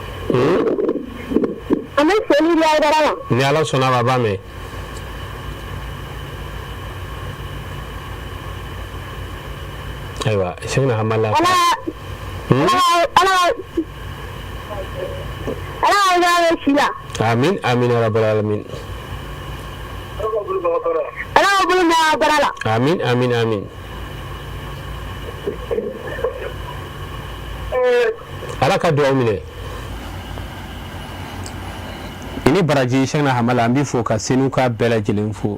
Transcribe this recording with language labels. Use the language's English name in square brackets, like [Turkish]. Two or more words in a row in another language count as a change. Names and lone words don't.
[Bambara] An bɛ foli di Ayidara ma. Ni Ala sɔnna ma a b'a mɛn. Ayiwa Sɛgina Hamala. Ala ka si la. [Arabic] آمين آمين يا رب العالمين. [Bambara] Ala ka bolo mɛn bara la. Amin amin amin. Ala ka duwawu minɛ. Ini baraji Sɛgina Hamala an b'i fo ka Senu ka bɛɛ lajɛlen fo.